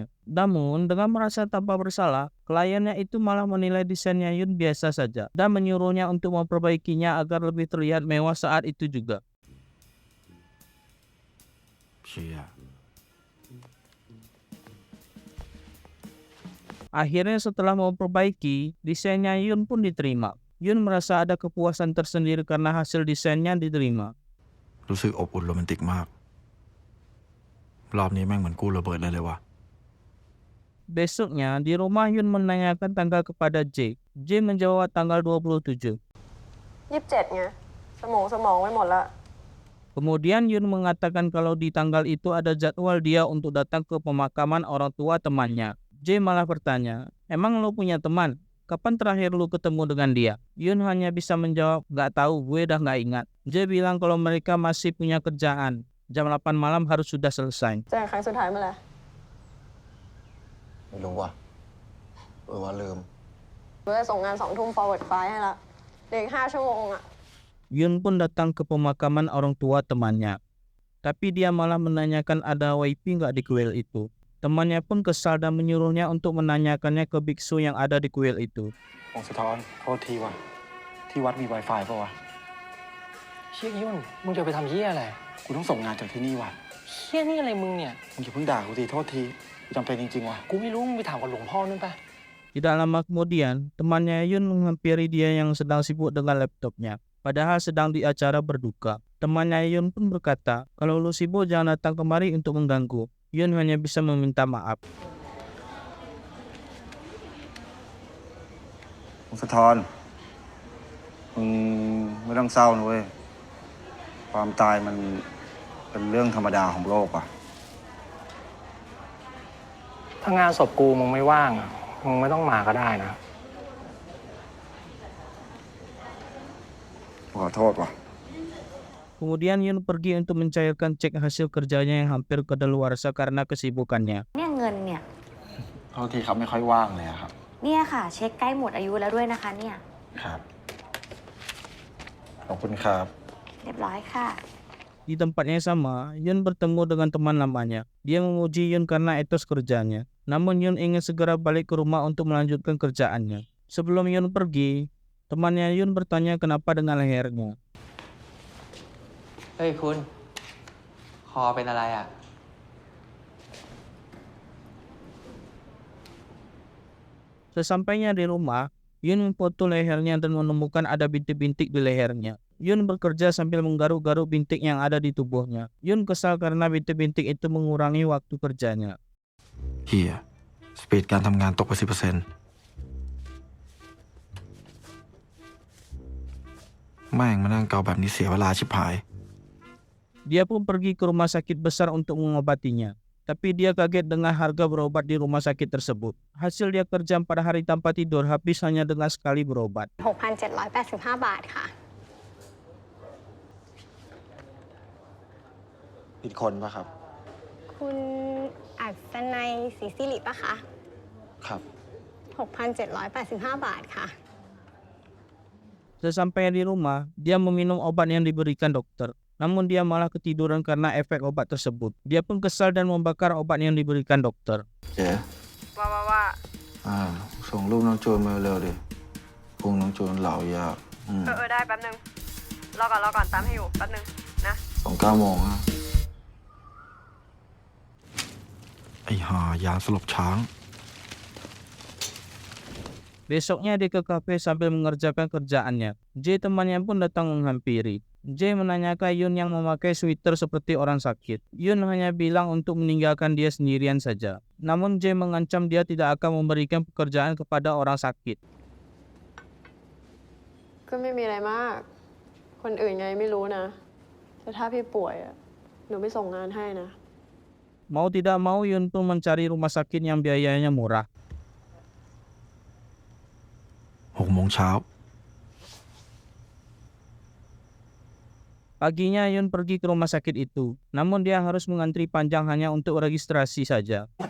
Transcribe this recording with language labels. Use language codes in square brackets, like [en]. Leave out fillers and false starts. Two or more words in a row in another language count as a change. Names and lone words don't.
[id] Namun, dengan merasa tanpa bersalah, kliennya itu malah menilai desainnya Yun biasa saja dan menyuruhnya untuk memperbaikinya agar lebih terlihat mewah saat itu juga. [th] เชี่ย [id] Akhirnya setelah memperbaiki, desainnya Yun pun diterima. Yun merasa ada kepuasan tersendiri karena hasil desainnya diterima. [th] รู้สึกอบอุ่นโรแมนติกมาก รอบนี้แม่งเหมือนกู้ระเบิดเลยว่ะ [id] Besoknya, di rumah Yun menanyakan tanggal kepada J. J menjawab tanggal 27. [th] 27 ไงสมองไปหมดละ [id] Kemudian Yun mengatakan kalau di tanggal itu ada jadwal dia untuk datang ke pemakaman orang tua temannya. J malah bertanya, emang lo punya teman? Kapan terakhir lu ketemu dengan dia? Yun hanya bisa menjawab, gak tahu, gue udah gak ingat. J bilang kalau mereka masih punya kerjaan. Jam 8 malam harus sudah selesai. [th] เจอกันครั้งสุดท้ายเมื่อไหร่ ไม่รู้ว่ะว่าลืม เพื่อส่งงาน2 ทุ่ม [en] forward file [th] ให้ละเหลืออีก5 ชั่วโมงอะ [id] Yun pun datang ke pemakaman orang tua temannya. Tapi dia malah menanyakan ada wifi gak di kuil itu. Temannya pun kesal dan menyuruhnya untuk menanyakannya ke biksu yang ada di kuil itu. [th] องค์สะท้อนโทษทีว่ะที่วัดมี Wi-Fi ป่ะวะเชี่ยยุ่นมึงจะไปทำเหี้ยอะไรกูต้องส่งงานจากที่นี่ว่ะเหี้ยนี่อะไรมึงเนี่ยมึงอย่าเพิ่งด่ากูสิโทษทีกูจำเป็นจริงๆว่ะกูไม่รู้มึงไปถามกับหลวงพ่อนู่นปะ [id] Tidak lama kemudian, temannya Yun menghampiri dia yang sedang sibuk dengan laptopnya. Padahal sedang di acara berduka. Temannya Yun pun berkata, kalau lu sibuk jangan datang kemari untuk mengganggu. Yun hanya bisa meminta maaf. [th] องค์สะท้อนมึงไม่ต้องเศร้านะเว้ย ความตายมันเป็นเรื่องธรรมดาของโลกอ่ะ ถ้างานศพกูมึงไม่ว่างอะมึงไม่ต้องมาก็ได้นะ ขอโทษว่ะ [id] Kemudian Yun pergi untuk mencairkan cek hasil kerjanya yang hampir kadaluarsa karena kesibukannya. [th] เนี่ยเงินเนี่ย โทษทีครับไม่ค่อยว่างเลยอะครับ เนี่ยค่ะ เช็คใกล้หมดอายุแล้วด้วยนะคะเนี่ย ครับขอบคุณครับ เรียบร้อยค่ะ [id] Di tempatnya yang sama, Yun bertemu dengan teman lamanya. Dia memuji Yun karena etos kerjanya. Namun Yun ingin segera balik ke rumah untuk melanjutkan kerjaannya. Sebelum Yun pergi, temannya Yun bertanya kenapa dengan lehernya. [th] เฮ้ยคุณ คอเป็นอะไรอ่ะ [id] Sesampainya di rumah, Yun memfoto lehernya dan menemukan ada bintik-bintik di lehernya. Yun bekerja sambil menggaruk-garuk bintik yang ada di tubuhnya. Yun kesal karena bintik-bintik itu mengurangi waktu kerjanya. [th] เฮียสปีดการทำงานตกไป 10% แม่งมานั่งเกาแบบนี้เสียเวลาชิบหาย [id] Dia pun pergi ke rumah sakit besar untuk mengobatinya. Tapi dia kaget dengan harga berobat di rumah sakit tersebut. Hasil dia kerja 4 hari tanpa tidur habis hanya dengan sekali berobat. [th] 6,785 บาทค่ะ ผิดคนปะครับ คุณอัศนัยศรีสิริปะคะ ครับ 6,785 บาทค่ะ [id] Sesampainya di rumah, dia meminum obat yang diberikan dokter. Namun dia malah ketiduran karena efek obat tersebut. Dia pun kesal dan membakar obat yang diberikan dokter. [th] เจ๊ ว่า ส่งรูปน้องโจนมาเร็วดิพุงน้องโจนเหลายาก ได้แป๊บนึงรอก่อนตามให้อยู่แป๊บนึงนะ 9 โมงฮะ ไอ้ห่ายาสลบช้าง [id] Besoknya dia ke kafe sambil mengerjakan kerjaannya. J temannya pun datang menghampiri. J menanyakan Yun yang memakai sweater seperti orang sakit. Yun hanya bilang untuk meninggalkan dia sendirian saja. Namun J mengancam dia tidak akan memberikan pekerjaan kepada orang sakit. [th] ก็ไม่มีอะไรมาก คนอื่นไงไม่รู้นะ แต่ถ้าพี่ป่วยอะหนูไม่ส่งงานให้นะ [id] Mau tidak mau Yun pun mencari rumah sakit yang biayanya murah. [th] 6 โมงเช้า [id] Paginya Yun pergi ke rumah sakit itu. Namun dia harus mengantri panjang hanya untuk registrasi saja.